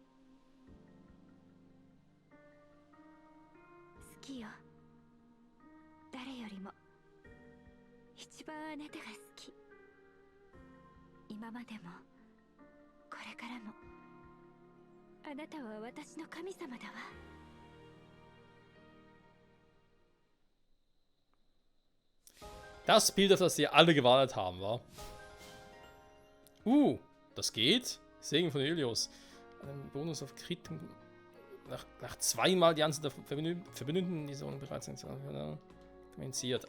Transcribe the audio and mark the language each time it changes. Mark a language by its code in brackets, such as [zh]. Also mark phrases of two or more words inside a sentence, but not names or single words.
[ja] 好きよ、誰よりも一番あなたが好き。今までもこれからもあなたは私の神様だわ。 [de] Das Bild, auf das sie alle gewartet haben, war. Das geht. Segen von Helios. Ein Bonus auf Crit. Nach zweimal die Anzahl der Verbündeten, die so bereits kommentiert.